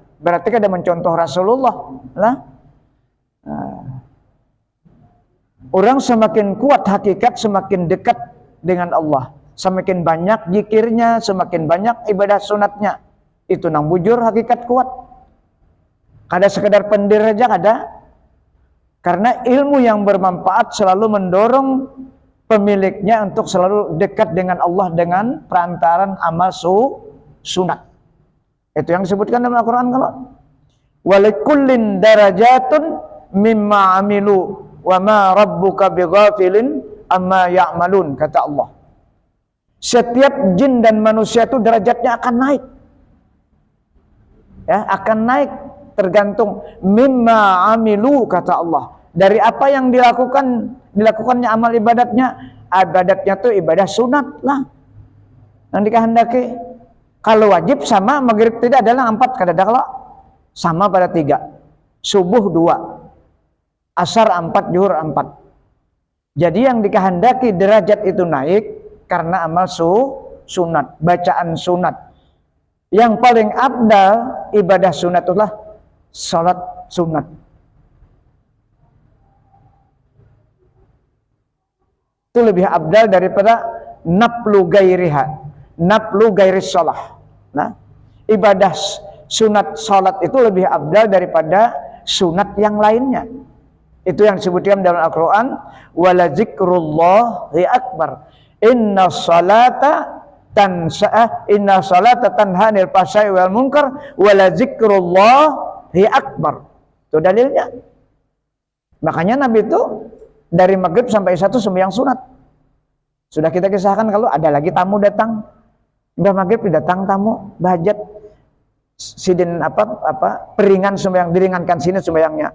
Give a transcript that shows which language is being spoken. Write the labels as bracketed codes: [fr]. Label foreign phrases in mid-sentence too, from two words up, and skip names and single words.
[id] Berarti kada mencontoh Rasulullah lah. Orang semakin kuat hakikat, semakin dekat dengan Allah. Semakin banyak zikirnya, semakin banyak ibadah sunatnya. [bjn] Itu nang bujur hakikat kuat. Kada sekedar pendir aja kada. [id] Karena ilmu yang bermanfaat selalu mendorong pemiliknya untuk selalu dekat dengan Allah dengan perantaran amal sunat. Itu yang disebutkan dalam Al-Quran kalau [ar] ولكل درجات مما عملوا وما ربك بغافل عما يعملون, [id] kata Allah. Setiap jin dan manusia itu derajatnya akan naik. Ya, akan naik tergantung [ar] مما عملوا, [id] kata Allah. Dari apa yang dilakukannya amal ibadatnya tuh ibadah sunat lah. Yang dikehendaki. Kalau wajib sama maghrib tidak adalah 4, kada ada kalau sama pada 3. Subuh 2. Asar 4, zuhur 4. Jadi yang dikehendaki derajat itu naik karena amal sunat, bacaan sunat. Yang paling abdal ibadah sunat itulah salat sunat. Itu lebih abdal daripada [ar] نفل غير الصلاة. [id] Nah, ibadah sunat salat itu lebih abdal daripada sunat yang lainnya. Itu yang disebutkan dalam Al-Quran, [ar] ولذكر الله أكبر. إن الصلاة تنهى عن الفحشاء والمنكر ولذكر الله أكبر. [id] Itu dalilnya. Makanya Nabi itu dari maghrib sampai isya itu sembahyang sunat. Sudah kita kisahkan kalau ada lagi tamu datang, udah maghrib datang tamu, bahajat sidin peringan sembahyang, diringankan sini sembahyangnya.